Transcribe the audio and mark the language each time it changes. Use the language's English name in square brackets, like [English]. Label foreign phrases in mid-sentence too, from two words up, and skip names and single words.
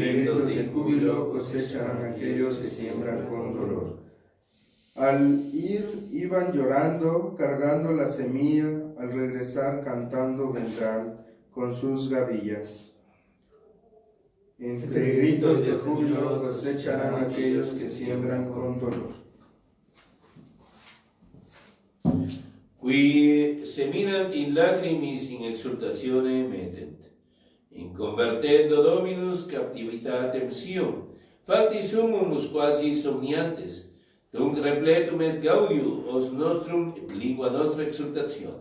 [Spanish] Gritos de júbilo cosecharán aquellos que siembran con dolor. Al ir iban llorando, cargando la semilla, al regresar cantando vendrán con sus gavillas. Entre gritos de júbilo cosecharán aquellos que siembran con dolor. [Latin] Qui seminant in lacrimis in exultatione metent, in convertendo Dominus captivitatem Sion, facti summus quasi somniantes, tunc repletum est gaudium os nostrum et lingua nostra exultatione.